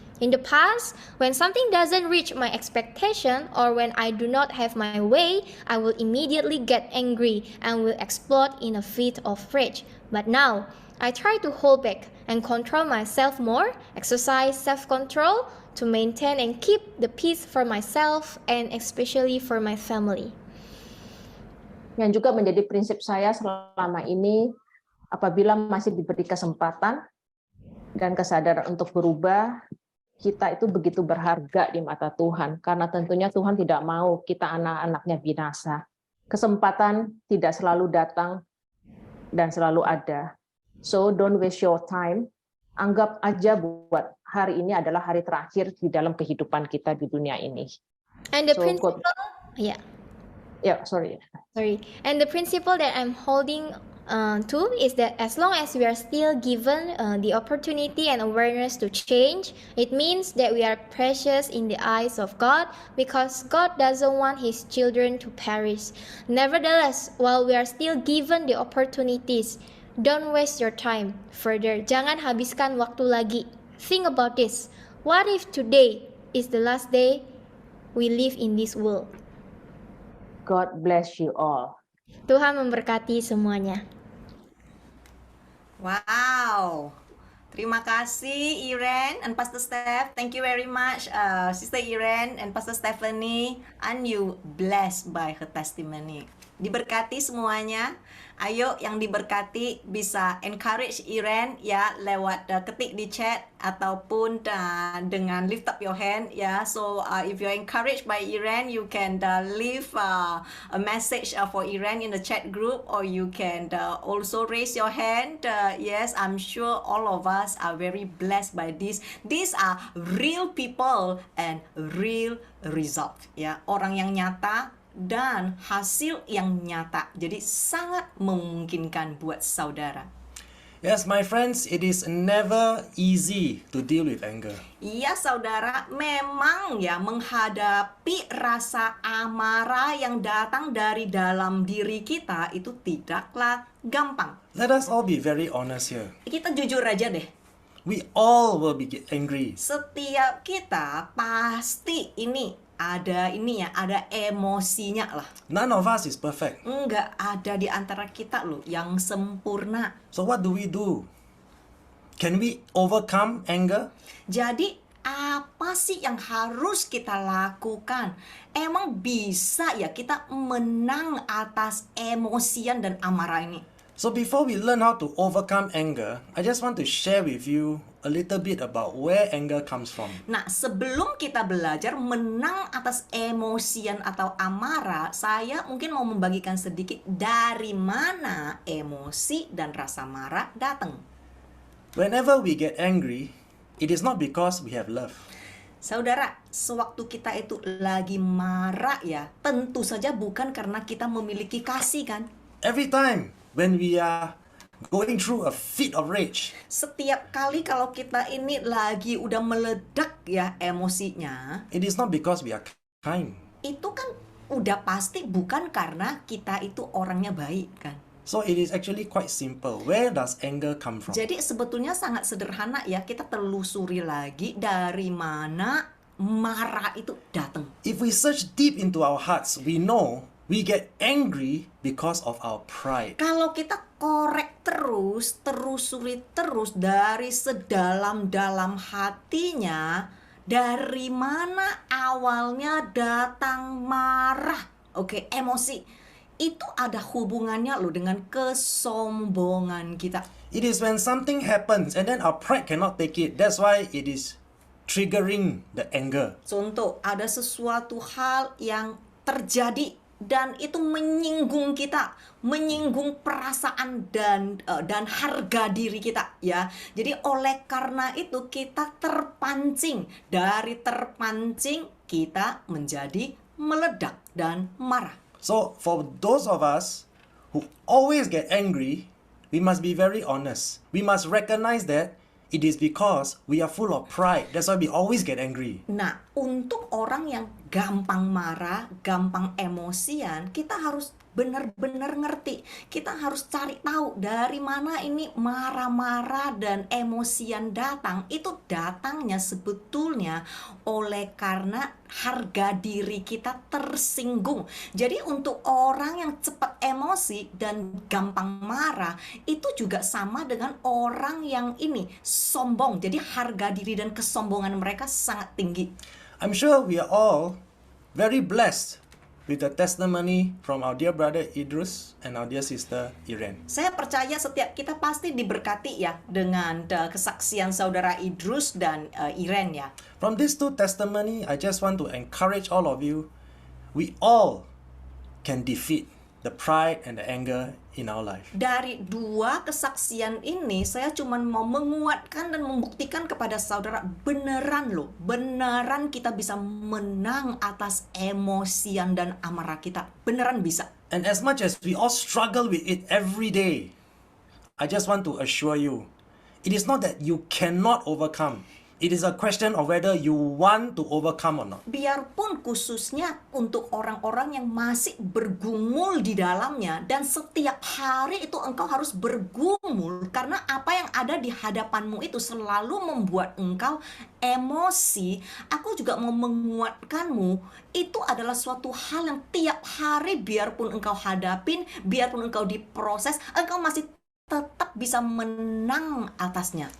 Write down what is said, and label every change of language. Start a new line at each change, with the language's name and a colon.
English: In the past, when something doesn't reach my expectation or when I do not have my way, I will immediately get angry and will explode in a fit of rage. But now, I try to hold back and control myself more, exercise self-control, to maintain and keep the peace for myself and especially for my family.
Indonesian: Yang juga menjadi prinsip saya selama ini, apabila masih diberi kesempatan dan kesadaran untuk berubah, kita itu begitu berharga di mata Tuhan, karena tentunya Tuhan tidak mau kita anak-anaknya binasa. Kesempatan tidak selalu datang dan selalu ada.
English: So don't waste your time.
Indonesian: Anggap aja buat hari ini adalah hari terakhir di dalam kehidupan kita di dunia ini.
English: And the principle, yeah. Sorry. And the principle that I'm holding to is that as long as we are still given the opportunity and awareness to change, it means that we are precious in the eyes of God because God doesn't want His children to perish. Nevertheless, while we are still given the opportunities, don't waste your time further.
Indonesian: Jangan habiskan waktu lagi.
English: Think about this. What if today is the last day we live in this world? God bless you all.
Indonesian: Tuhan memberkati semuanya. Wow. Terima kasih Iren and Pastor Steph.
English: Thank you very much, Sister Iren and Pastor Stephanie. And you blessed by her testimony.
Indonesian: Diberkati semuanya. Ayo yang diberkati bisa encourage Iren ya lewat ketik di chat ataupun dengan
English: lift up your hand
Indonesian: ya.
English: So if you're encouraged by Iren, you can leave a message for Iren in the chat group, or you can also raise your hand. Yes, I'm sure all of us are very blessed by this. These are real people and real result ya.
Indonesian: Orang yang nyata dan hasil yang nyata. Jadi sangat memungkinkan buat saudara.
English: Yes, my friends, it is never easy to deal with anger.
Indonesian: Iya saudara, memang ya menghadapi rasa amarah yang datang dari dalam diri kita itu tidaklah gampang.
English: Let us all be very honest here.
Indonesian: Kita jujur aja deh.
English: We all will be angry.
Indonesian: Setiap kita pasti ada emosinya lah.
English: None of us is perfect.
Indonesian: Enggak ada di antara kita loh yang sempurna.
English: So what do? Can we overcome anger?
Indonesian: Jadi apa sih yang harus kita lakukan? Emang bisa ya kita menang atas emosian dan amarah ini?
English: So before we learn how to overcome anger, I just want to share with you a little bit about where anger comes from.
Indonesian: Nah, sebelum kita belajar menang atas emosian atau amarah, saya mungkin mau membagikan sedikit dari mana emosi dan rasa marah datang.
English: Whenever we get angry, it is not because we have love.
Indonesian: Saudara, sewaktu kita itu lagi marah ya, tentu saja bukan karena kita memiliki kasih kan?
English: Every time when we are going through a fit of rage,
Indonesian: setiap kali kalau kita ini lagi udah meledak ya emosinya,
English: it is not because we are kind.
Indonesian: Itu kan udah pasti bukan karena kita itu orangnya baik kan.
English: So it is actually quite simple. Where does anger come from?
Indonesian: Jadi sebetulnya sangat sederhana ya, kita telusuri lagi dari mana marah itu datang.
English: If we search deep into our hearts, we know We get angry because of our pride.
Indonesian: Kalau kita korek terus, terusuri terus dari sedalam-dalam hatinya, dari mana awalnya datang marah, oke, emosi, itu ada hubungannya loh dengan kesombongan kita.
English: It is when something happens and then our pride cannot take it. That's why it is triggering the anger.
Indonesian: Contoh, ada sesuatu hal yang terjadi dan itu menyinggung kita, menyinggung perasaan dan harga diri kita, ya. Jadi oleh karena itu kita terpancing, dari terpancing kita menjadi meledak dan marah.
English: So for those of us who always get angry, we must be very honest. We must recognize that it is because we are full of pride. That's why we always get angry.
Indonesian: Nah, untuk orang yang gampang marah, gampang emosian, kita harus benar-benar ngerti. Kita harus cari tahu dari mana ini marah-marah dan emosian datang. Itu datangnya sebetulnya oleh karena harga diri kita tersinggung. Jadi untuk orang yang cepat emosi dan gampang marah, itu juga sama dengan orang yang ini sombong. Jadi harga diri dan kesombongan mereka sangat tinggi.
English: I'm sure we are all very blessed with the testimony from our dear brother Idrus and our dear sister Iren.
Indonesian: Saya percaya setiap kita pasti diberkati ya dengan kesaksian saudara Idrus dan Iren ya.
English: From these two testimony, I just want to encourage all of you. We all can defeat the pride and the anger in our life.
Indonesian: Dari dua kesaksian ini, saya cuma mau menguatkan dan membuktikan kepada saudara, beneran loh, beneran kita bisa menang atas emosian dan amarah kita. Beneran bisa.
English: And as much as we all struggle with it every day, I just want to assure you, it is not that you cannot overcome. It is a question of whether you want to overcome or not.
Indonesian: Biarpun khususnya untuk orang-orang yang masih bergumul di dalamnya, dan setiap hari itu engkau harus bergumul karena apa yang ada di hadapanmu itu selalu membuat engkau emosi. Aku juga mau menguatkanmu, itu adalah suatu hal yang tiap hari biarpun engkau hadapin, biarpun engkau diproses, engkau masih tetap bisa menang atasnya.